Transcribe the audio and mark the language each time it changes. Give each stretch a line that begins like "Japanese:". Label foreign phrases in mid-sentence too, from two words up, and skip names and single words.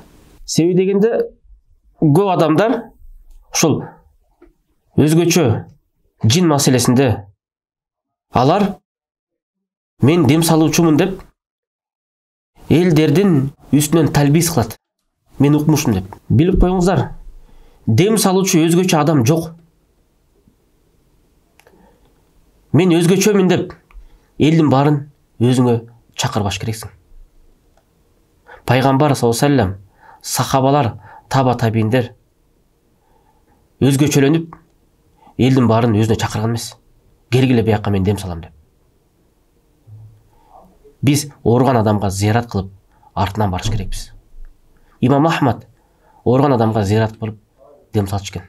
Kyrgyz: Себеби дегенде көп адамдар ушул өзгөчө жин маселесинде алар мен дем салуучумун деп элдердин үстүнөн талбис кылат. Мен укмушмун деп. Билип коюңуздар, дем салуучу өзгөчө адам жок. Мен өзгөчөмүн деп элдин барын өзүңө чакырбаш керексиң. Пайгамбар
Arabic: صلى الله عليه وسلم,
Kyrgyz: сахабалар, таба табииндер өзгөчөлөнүп элдин барын өзүнө чакырган эмес. Келгиле бияка мен дем салам деп. Биз ооруган адамга зыярат кылып, артынан барыш керекпиз. Имам Ахмад ооруган адамга зыярат кылып дем салчу экен.